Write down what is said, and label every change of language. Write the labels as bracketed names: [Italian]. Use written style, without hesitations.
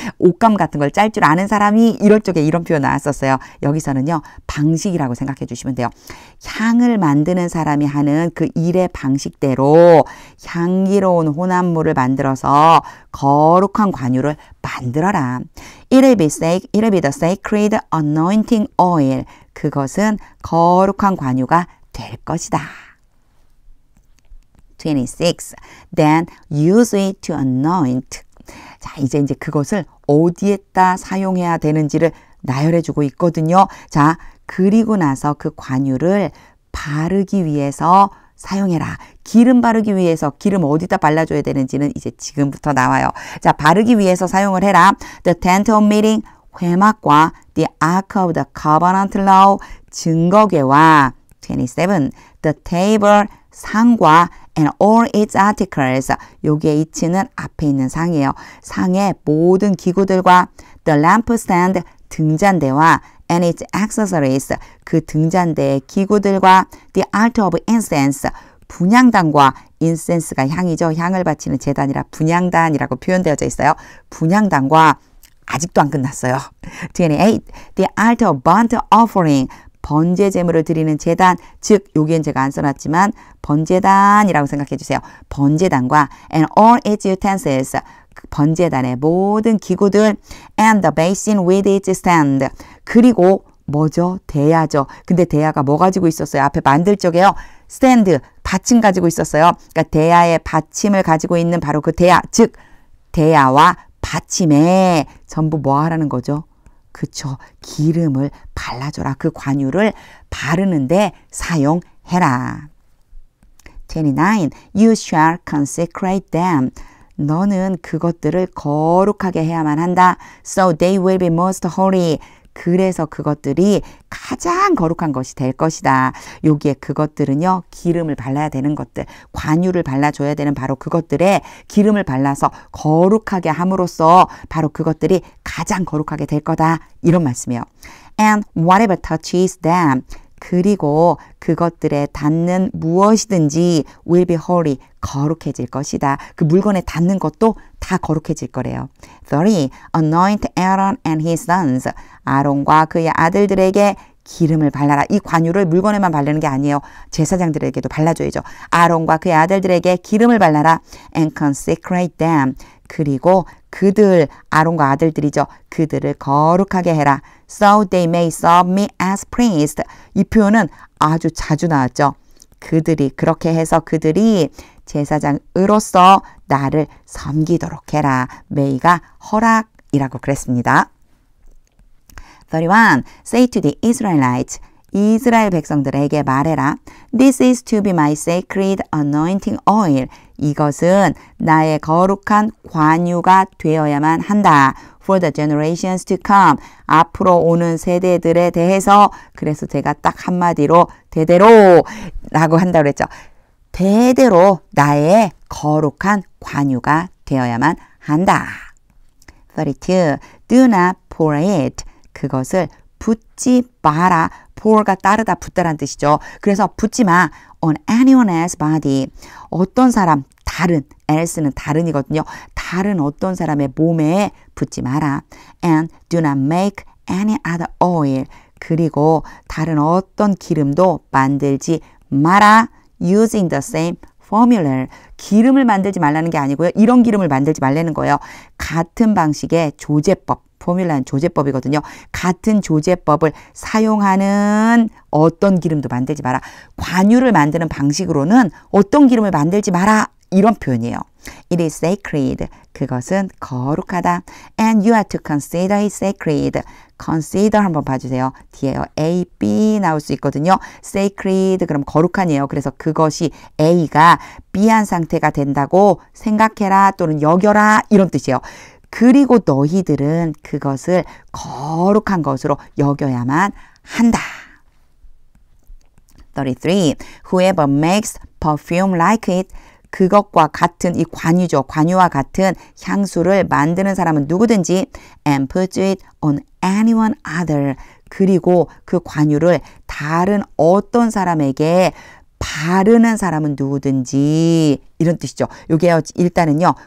[Korean] 옷감 같은 걸 짤 줄 아는 사람이 이럴 적에 이런 표현 나왔었어요. 여기서는요. 방식이라고 생각해 주시면 돼요. 향을 만드는 사람이 하는 그 일의 방식대로 향기로운 혼합물을 만들어서 거룩한 관유를 만들어라. [English] It'll be the sacred anointing oil. [Korean] 그것은 거룩한 관유가 될 것이다. [English] 26. Then use it to anoint. [Korean] 자, 이제 그것을 어디에다 사용해야 되는지를 나열해 주고 있거든요. 자, 그리고 나서 그 관유를 바르기 위해서 사용해라. 기름 바르기 위해서 기름 어디다 발라줘야 되는지는 이제 지금부터 나와요. 자, 바르기 위해서 사용을 해라. [English] The tent of meeting, [Korean] 회막과 [English] the ark of the covenant law, [Korean] 증거궤와 [English] 27. The table, 상과 and all its articles. [Korean] 여기에 it는 앞에 있는 상이에요. 상의 모든 기구들과 [English] the lampstand, [Korean] 등잔대와 [English] and its accessories, [Korean] 그 등잔대의 기구들과 [English] the altar of incense, [Korean] 분향단과 incense가 향이죠. 향을 바치는 제단이라 분향단이라고 표현되어져 있어요. 분향단과 아직도 안 끝났어요. 28. [English] The altar of burnt offering, [Korean] 번제 제물을 드리는 제단, 즉 여기엔 제가 안 써놨지만 번제단이라고 생각해 주세요. 번제단과 [English] and all its utensils, [Korean] 번제단의 모든 기구들 [English] and the basin with its stand. [Korean] 그리고 뭐죠? 대야죠. 근데 대야가 뭐 가지고 있었어요? 앞에 만들 적에요. 스탠드, 받침 가지고 있었어요. 그러니까 대야의 받침을 가지고 있는 바로 그 대야, 즉 대야와 받침에 전부 뭐 하라는 거죠? 그쵸. 기름을 발라줘라. 그 관유를 바르는데 사용해라. 29. [English] You shall consecrate them. [Korean] 너는 그것들을 거룩하게 해야만 한다. [English] So they will be most holy. [Korean] 그래서 그것들이 가장 거룩한 것이 될 것이다. 여기에 그것들은요. 기름을 발라야 되는 것들, 관유를 발라줘야 되는 바로 그것들에 기름을 발라서 거룩하게 함으로써 바로 그것들이 가장 거룩하게 될 거다. 이런 말씀이에요. [English] And whatever touches them. [Korean] 그리고 그것들에 닿는 무엇이든지 [English] will be holy. [Korean] 거룩해질 것이다. 그 물건에 닿는 것도 다 거룩해질 거래요. 30. [English] Anoint Aaron and his sons. [Korean] 아론과 그의 아들들에게 기름을 발라라. 이 관유를 물건에만 바르는 게 아니에요. 제사장들에게도 발라줘야죠. 아론과 그의 아들들에게 기름을 발라라. And consecrate them. 그리고 그들, 아론과 아들들이죠. 그들을 거룩하게 해라. [English] So they may serve me as priest. [Korean] 이 표현은 아주 자주 나왔죠. 그들이 그렇게 해서 그들이 제사장으로서 나를 섬기도록 해라. may가 허락이라고 그랬습니다. [English] 31. Say to the Israelites. [Korean] 이스라엘 백성들에게 말해라. [English] This is to be my sacred anointing oil. [Korean] 이것은 나의 거룩한 관유가 되어야만 한다. [English] For the generations to come. [Korean] 앞으로 오는 세대들에 대해서. 그래서 제가 딱 한마디로 대대로 라고 한다고 그랬죠. 대대로 나의 거룩한 관유가 되어야만 한다. [English] 32. Do not pour it. [Korean] 그것을 붓지 마라. pour가 따르다, 붓다란 뜻이죠. 그래서 붓지 마. [English] on anyone else's body. [Korean] 어떤 사람, 다른, else는 다른이거든요. 다른 어떤 사람의 몸에 붓지 마라. [English] and do not make any other oil. [Korean] 그리고 다른 어떤 기름도 만들지 마라. [English] using the same formula. [Korean] 기름을 만들지 말라는 게 아니고요. 이런 기름을 만들지 말라는 거예요. 같은 방식의 조제법. 포뮬라는 조제법이거든요. 같은 조제법을 사용하는 어떤 기름도 만들지 마라. 관유를 만드는 방식으로는 어떤 기름을 만들지 마라. 이런 표현이에요. [English] It is sacred. [Korean] 그것은 거룩하다. [English] And you are to consider it sacred. [Korean] consider 한번 봐주세요. 뒤에요. A, B 나올 수 있거든요. sacred 그럼 거룩한이에요. 그래서 그것이 A가 B한 상태가 된다고 생각해라 또는 여겨라 이런 뜻이에요. 그리고 너희들은 그것을 거룩한 것으로 여겨야만 한다. [English] 33. Whoever makes perfume like it. [Korean] 그것과 같은 이 관유죠. 관유와 같은 향수를 만드는 사람은 누구든지 [English] and put it on anyone other. [Korean] 그리고 그 관유를 다른 어떤 사람에게 바르는 사람은 누구든지 이런 뜻이죠. 요게요. 일단은요.